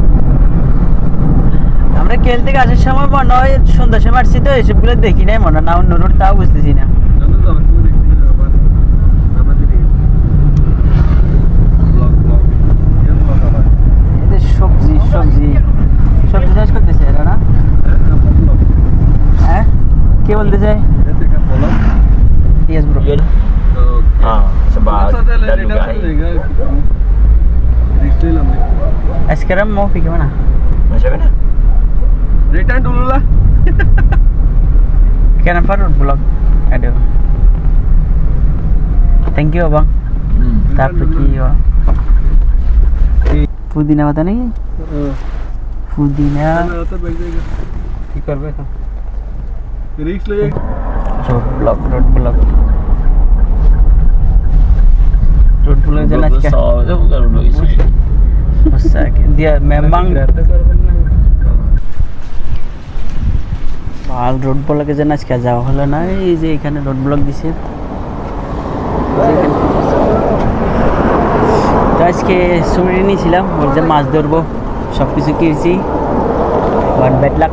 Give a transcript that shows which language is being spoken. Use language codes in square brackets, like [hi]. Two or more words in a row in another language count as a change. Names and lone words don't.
[bn] আমরা কেল থেকে আসার সময় মনে হয় সন্ধ্যার সময় আসছি, তো এসবগুলো দেখি নাই মনে হয়, না অন্য রোড তাও বুঝতেছি না। এদের সবজি সবজি সবজি চাষ করতেছে এরা না? হ্যাঁ, কে বলতে চাই? [en] Yes bro. [ms] Sebab dah juga Sekarang mau pergi mana? macam mana? রিটার্ন dulu lah. Kenapa road block? Aduh. [en] Thank you [ms] abang. Tak pergi ya. [hi] पुदीना पता नहीं? पुदीना. [bn] কি করবে এখন? রিস্ক লয়ে [en] Road block, road block. Road block [ms] jalan aja. tu bukan dulu isi. Besar. Dia memang [bn] ভাল [en] road block [bn] যেন আজকে যাওয়া হলো না। এই যে এখানে [en] road block [bn] দিছে, তো আজকে ছুটি নিয়েছিলাম, ওই যে মাছ ধরবো, সব কিছু কিনছি, [en] one bad luck.